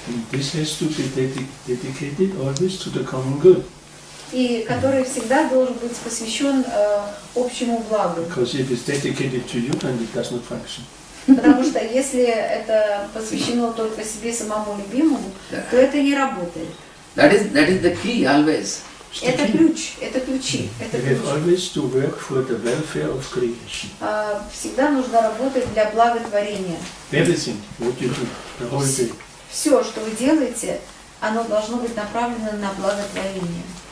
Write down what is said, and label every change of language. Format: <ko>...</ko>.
<en>This has to be dedicated always to the common good.</en> <ru>И который всегда должен быть посвящен общему благу.</ru> <en>Because if it's dedicated to you, then it does not function.</en> <ru>Потому что если это посвящено только себе самому любимому, то это не работает.</ru> <en>That is the key always.</en> <ru>Это ключ, это ключи. Это ключ.</ru> <en>Always to work for the welfare of creation.</en> <ru>Всегда нужно работать для благотворения.</ru> <en>Everything, what you do, the whole day.</en> <ru>Все, что вы делаете, оно должно быть направлено на благотворение.</ru>